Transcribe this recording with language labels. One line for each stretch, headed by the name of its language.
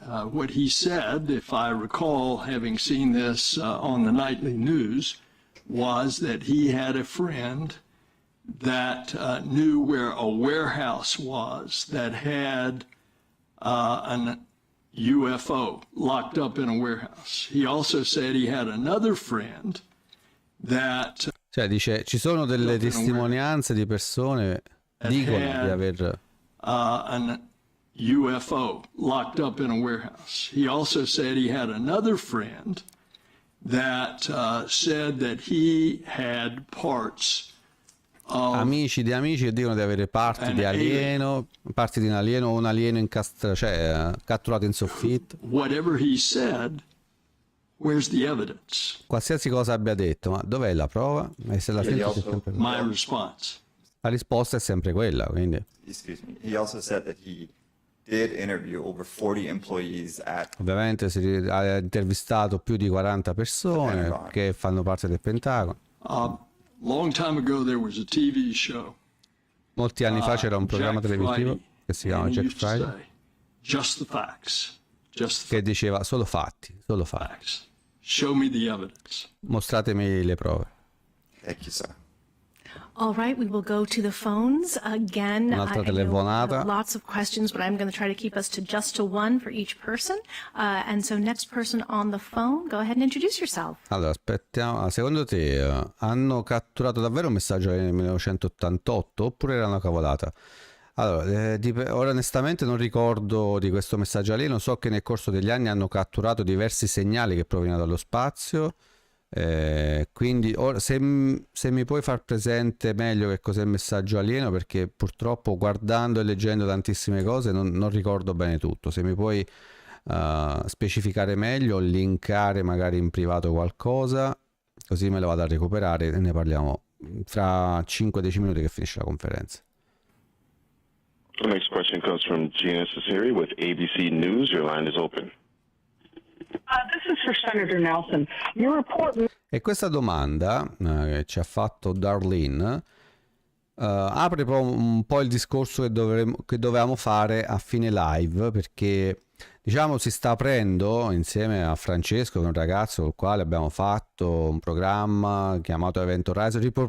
English: What he said, if I recall having seen this on the nightly news, was that he had a friend that knew where a warehouse was that had an UFO locked up in a warehouse. He also said he had another friend that
Italian: cioè dice ci sono delle testimonianze di persone dicono di aver
English: an UFO locked up in a warehouse. He also said he had another friend that said that he had parts of
Italian: amici di amici che dicono di avere parti di alieno, parti di un alieno o un alieno catturato in soffitto.
English: Whatever he said, where's the evidence?
Italian: Qualsiasi cosa abbia detto, ma dov'è la prova? E se la
English: My response.
Italian: La risposta è sempre quella, quindi.
English: Excuse me. He also said that he did interview over 40 employees at.
Italian: Ovviamente ha intervistato più di 40 persone che fanno parte del Pentagono.
English: Long time ago there was a TV show.
Italian: Molti anni fa c'era un programma televisivo che si chiama Jack Friday.
English: Just the facts.
Italian: Che diceva solo fatti, solo fatti.
English: Show me the evidence.
Italian: Mostratemi le prove.
English: Thank you, sir. All right, we will go to the phones again.
Italian: Un'altra
English: I know
Italian: telefonata.
English: lots of questions, but I'm going to try to keep us to just to one for each person. And so next person on the phone, go ahead and introduce yourself.
Italian: Allora, aspettiamo. Secondo te hanno catturato davvero un messaggio nel 1988 oppure era una cavolata? Allora, ora onestamente non ricordo di questo messaggio alieno, so che nel corso degli anni hanno catturato diversi segnali che provenivano dallo spazio. Quindi ora, se mi puoi far presente meglio che cos'è il messaggio alieno, perché purtroppo guardando e leggendo tantissime cose non ricordo bene tutto. Se mi puoi specificare meglio, linkare magari in privato qualcosa, così me lo vado a recuperare e ne parliamo fra 5-10 minuti che finisce la conferenza.
English: The next question comes from Gina Cesari with ABC News. Your line is open. This is for Senator Nelson. Your report.
Italian: E questa domanda che ci ha fatto Darlene apre un po' il discorso che dovevamo fare a fine live, perché diciamo si sta aprendo insieme a Francesco, un ragazzo con il quale abbiamo fatto un programma chiamato Event Horizon.